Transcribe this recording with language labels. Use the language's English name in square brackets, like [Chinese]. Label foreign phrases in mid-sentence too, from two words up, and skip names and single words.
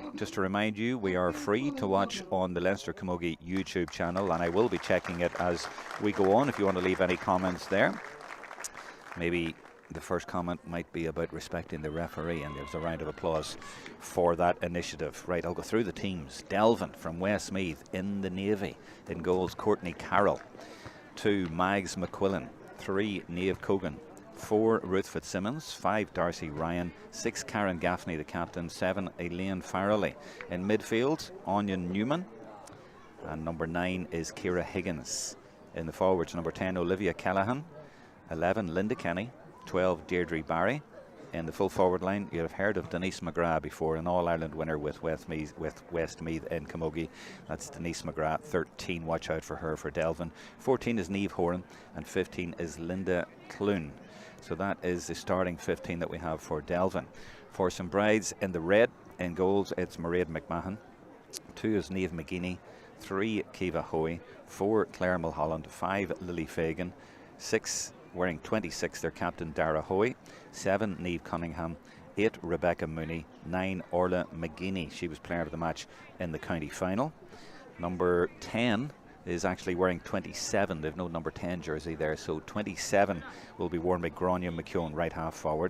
[English] Just to remind you, we are free to watch on the Leinster Camogie YouTube channel, and I will be checking it as we go on if you want to leave any comments there. Maybe the first comment might be about respecting the referee, and there's a round of applause for that initiative. Right, I'll go through the teams. Delvin from Westmeath in the navy. In goals, Courtney Carroll. 2, Mags McQuillan. 3, Niamh Cogan. 4, Ruth Fitzsimmons. 5, Darcy Ryan. 6, Karen Gaffney, the captain. 7, Elaine Farrelly. In midfield, Onion Newman. And number 9 is Ciara Higgins. In the forwards, number 10, Olivia Callaghan. 11, Linda Kenny. 12, Deirdre Barry. In the full forward line, you'd have heard of Denise McGrath before, an All-Ireland winner with Westmeath in Camogie. That's Denise McGrath. 13, watch out for her for Delvin. 14 is Niamh Horan, and 15 is Linda Clune. So that is the starting 15 that we have for Delvin. For St Bride's in the red, in goals, it's Mairead McMahon. 2 is Niamh McGeaney. 3, Kiva Hoey. 4, Claire Mulholland. 5, Lily Fagan. 6, wearing 26, their captain Dara Hoey. 7, Niamh Cunningham. 8, Rebecca Mooney. 9, Orla McGeaney. She was player of the match in the county final. Number 10 is actually wearing 27. They've no number 10 jersey there, so 27 will be worn by Grania McKeown, right half forward.